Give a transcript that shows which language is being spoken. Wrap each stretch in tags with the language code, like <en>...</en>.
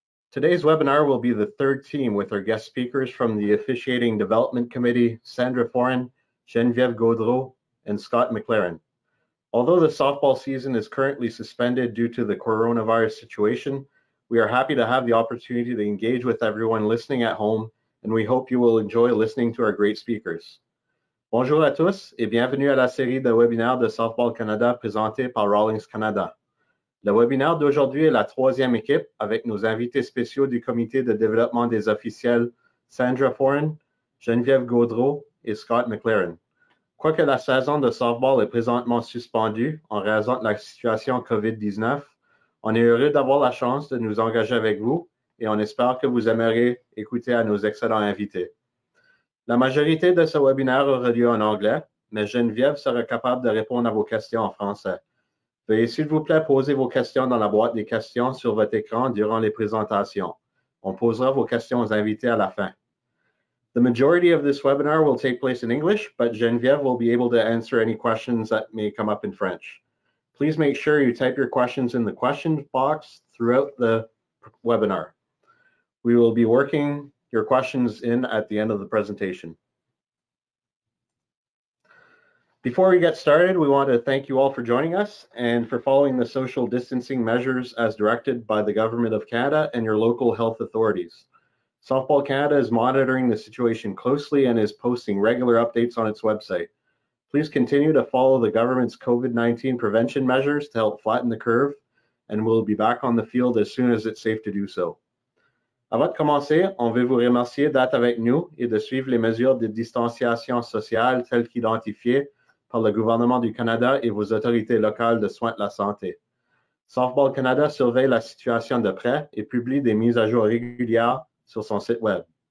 <en>Today's webinar will be the third team with our guest speakers from the Officiating Development Committee, Sandra Forand, Geneviève Gaudreau, and Scott McLaren. Although the softball season is currently suspended due to the coronavirus situation, we are happy to have the opportunity to engage with everyone listening at home, and we hope you will enjoy listening to our great speakers.</en> <fr>Bonjour à tous et bienvenue à la série de webinaires de Softball Canada présentée par Rawlings Canada. Le webinaire d'aujourd'hui est la troisième équipe avec nos invités spéciaux du comité de développement des officiels Sandra Forand, Geneviève Gaudreau et Scott McLaren. Quoique la saison de softball est présentement suspendue en raison de la situation COVID-19, on est heureux d'avoir la chance de nous engager avec vous et on espère que vous aimerez écouter à nos excellents invités. La majorité de ce webinaire aura lieu en anglais, mais Geneviève sera capable de répondre à vos questions en français. Veuillez s'il vous plaît poser vos questions dans la boîte des questions sur votre écran durant les présentations. On posera vos questions aux invités à la fin.</fr> <en>The majority of this webinar will take place in English, but Geneviève will be able to answer any questions that may come up in French. Please make sure you type your questions in the question box throughout the webinar. We will be working your questions in at the end of the presentation. Before we get started, we want to thank you all for joining us and for following the social distancing measures as directed by the Government of Canada and your local health authorities. Softball Canada is monitoring the situation closely and is posting regular updates on its website. Please continue to follow the government's COVID-19 prevention measures to help flatten the curve, and we'll be back on the field as soon as it's safe to do so.</en> <fr>Avant de commencer, on veut vous remercier d'être avec nous et de suivre les mesures de distanciation sociale telles qu'identifiées par le gouvernement du Canada et vos autorités locales de soins de la santé. Softball Canada surveille la situation de près et publie des mises à jour régulières sur son site web.</fr>